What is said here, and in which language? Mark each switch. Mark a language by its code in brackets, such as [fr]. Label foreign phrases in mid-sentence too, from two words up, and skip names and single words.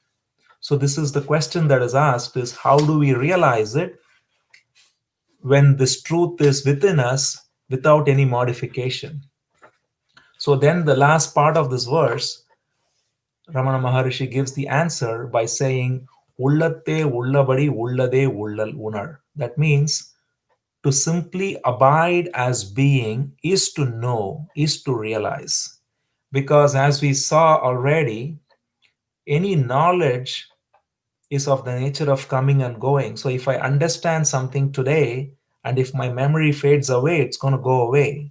[en] So this is the question that is asked, is how do we realize it when this truth is within us without any modification? So then the last part of this verse, Ramana Maharshi gives the answer by saying, [ta] உள்ளத்தே உள்ளபடி உள்ளதே உள்ளல் உணர். [en] That means to simply abide as being is to know, is to realize. Because as we saw already, any knowledge is of the nature of coming and going. So if I understand something today, and if my memory fades away, it's going to go away.